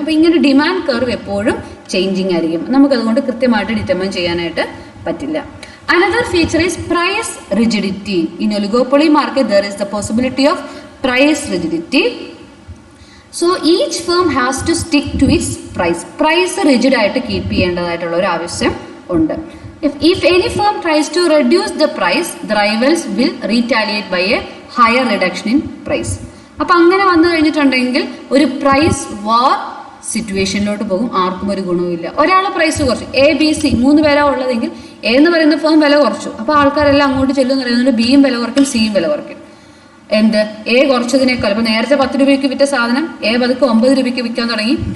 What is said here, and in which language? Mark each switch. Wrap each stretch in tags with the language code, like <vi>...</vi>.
<ml>അപ്പോൾ ഇങ്ങനെ demand curve എപ്പോഴും ചേഞ്ചിങ് ആയിരിക്കും. നമുക്കതുകൊണ്ട് കൃത്യമായിട്ട് ഡിറ്റർമൈൻ ചെയ്യാനായിട്ട് പറ്റില്ല.</ml> <en>Another feature is price rigidity. In oligopoly market there is the possibility of price rigidity. So each firm has to stick to its price.</en> <ml>Price rigid ആയിട്ട് keep ചെയ്യേണ്ടതായിട്ടുള്ള ഒരു ആവശ്യം ഉണ്ട്.</ml> <en>If any firm tries to reduce the price, the rivals will retaliate by a higher reduction in price.</en> <ml>അപ്പോൾ അങ്ങനെ വന്നു കഴിഞ്ഞിട്ടുണ്ടെങ്കിൽ ഒരു price വാർ സിറ്റുവേഷനിലോട്ട് പോകും. ആർക്കും ഒരു ഗുണവുമില്ല. ഒരാൾ പ്രൈസ് കുറച്ചു, ABC 3 പേരാ ഉള്ളതെങ്കിൽ A എന്ന് പറയുന്ന ഫേം വില കുറച്ചു, അപ്പോൾ ആൾക്കാരെല്ലാം അങ്ങോട്ട് ചെല്ലുമെന്ന് പറയുന്നത് Bയും വില കുറയ്ക്കും, Cയും വില കുറയ്ക്കും. എന്ത് എ കുറച്ചതിനേക്കാൾ ഇപ്പൊ നേരത്തെ 10 രൂപയ്ക്ക് വിറ്റ സാധനം എ പതുക്കെ 9 രൂപയ്ക്ക് വിൽക്കാൻ തുടങ്ങി.</ml>